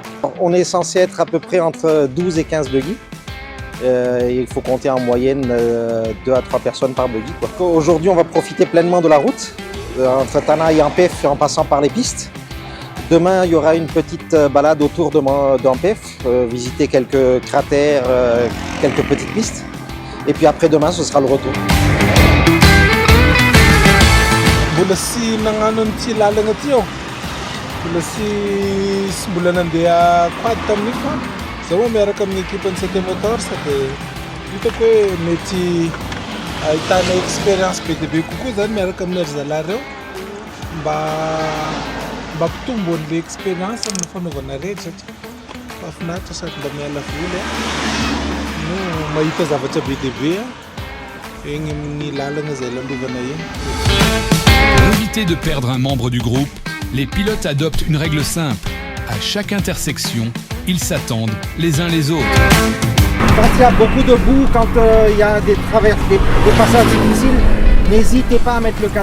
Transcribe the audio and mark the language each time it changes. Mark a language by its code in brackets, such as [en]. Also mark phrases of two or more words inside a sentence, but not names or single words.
[fr] On est censé être à peu près entre 12 et 15 buggy. Il faut compter en moyenne 2 à 3 personnes par buggy, quoi. Aujourd'hui, on va profiter pleinement de la route, entre Tana et Ampef en passant par les pistes. Demain, il y aura une petite balade autour d'Ampef, visiter quelques cratères, quelques petites pistes. Et puis après-demain, ce sera le retour. [mg] Mbola sy nagnano an'ity lalagna ty aho. Mbola nandeha quad tamin'io fa zaho miaraka amin'ny équipe-ny CT Motors dia hitako hoe mety ahitana expérience be dia be kokoa zany miaraka amin'ny ry zalahy reo mba hampitombo an'ilay expérience amin'ny fanaovana redy satria mahafinaritra sady mba miala voly no mahita zavatra be dia be eny amin'ny lalagna izay lalovana eny. [fr] Pour éviter de perdre un membre du groupe, les pilotes adoptent une règle simple. À chaque intersection, ils s'attendent les uns les autres. Quand il y a beaucoup de boue, quand il y a des passages difficiles, n'hésitez pas à mettre le 4x4.